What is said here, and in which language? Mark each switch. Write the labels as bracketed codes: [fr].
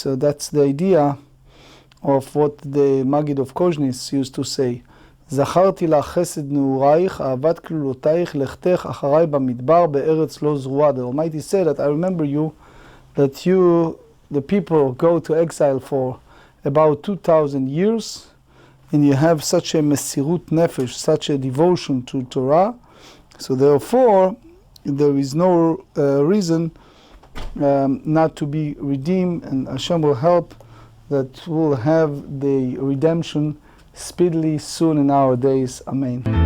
[en] So that's the idea of what the Maggid of Kozhnitz used to say. [he] זכרתי לך חסד נעורייך, אהבת כלולותייך, לכתך אחריי במדבר בארץ לא זרועה. [en] The Almighty said that I remember you, that you, the people, go to exile for about 2,000 years, and you have such a mesirut nefesh, such a devotion to Torah. So therefore, there is no reason not to be redeemed, and Hashem will help that we'll have the redemption speedily soon in our days. Amen.